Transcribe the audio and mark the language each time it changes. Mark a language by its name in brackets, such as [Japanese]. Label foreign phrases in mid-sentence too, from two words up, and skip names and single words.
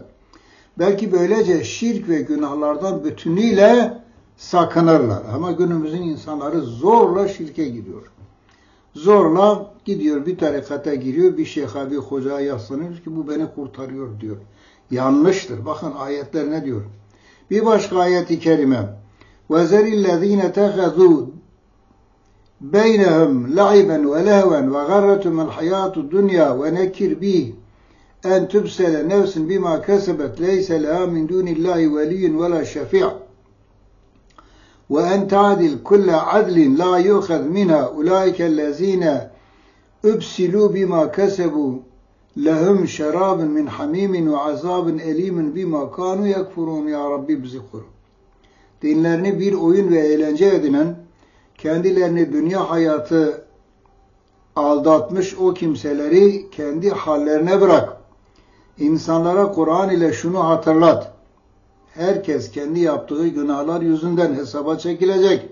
[Turkish] Belki böylece şirk ve günahlardan bütünüyle sakınırlar. Ama günümüzün insanları zorla şirke gidiyor. Zorla gidiyor, bir tarikata giriyor, bir şeyha, bir hocaya yaslanıyor ki bu beni kurtarıyor diyor. Yanlıştır. Bakın ayetler ne diyor? Bir başka ayet-i kerime. [Arabic] وَذَرِ الَّذ۪ينَ تَخَذُوا بَيْنَهُمْ لَعِبًا وَلَهْوًا وَغَرَّتُمَ الْحَيَاةُ الدُّنْيَا وَنَكِّرْ بِهِ اَنْ تُبْسَلَ نَفْسٍ بِمَا كَسَبَتْ لَيْسَ لَهَا مِنْ دُونِ اللّٰهِ وَلِيٌّ وَلَا شَفِيعٌ وَاَنْ تَعْدِلْ كُلَّ عَدْلٍ لَا يُؤْخَذْ مِنْهَا اُولَٰئِكَ الَّذ۪ينَ اُبْسِلُوا بِمَا كَسَبُوا لَهُمْ شَرَابٌ مِنْ حَمِيمٍ وَعَذَابٌ أَلِيمٌ بِمَا كَانُوا يَكْفُرُونَ [Turkish] Ya Rabbi bizi koru. Dinlerini bir oyun ve eğlence edinen, kendilerini dünya hayatı aldatmış o kimseleri kendi hallerine bırak. İnsanlara Kur'an ile şunu hatırlat. Herkes kendi yaptığı günahlar yüzünden hesaba çekilecek.